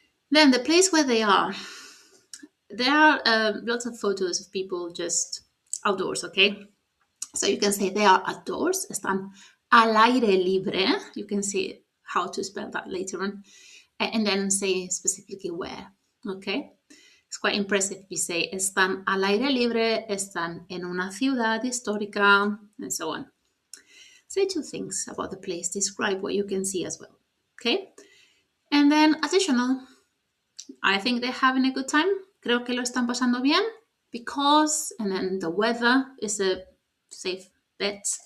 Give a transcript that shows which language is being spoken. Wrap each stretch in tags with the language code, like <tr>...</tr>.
<en>Then the place where they are. There are lots of photos of people just outdoors, okay? So you can say they are outdoors,</en> <es>están al aire libre.</es> <en>You can see how to spell that later on. And then say specifically where, okay? It's quite impressive if you say</en> <es>están al aire libre, están en una ciudad histórica,</es> <en>and so on. Say 2 things about the place, describe what you can see as well, okay? And then additional, I think they're having a good time.</en> <es>Creo que lo están pasando bien</es> <en>because, and then the weather is a safe bet.</en>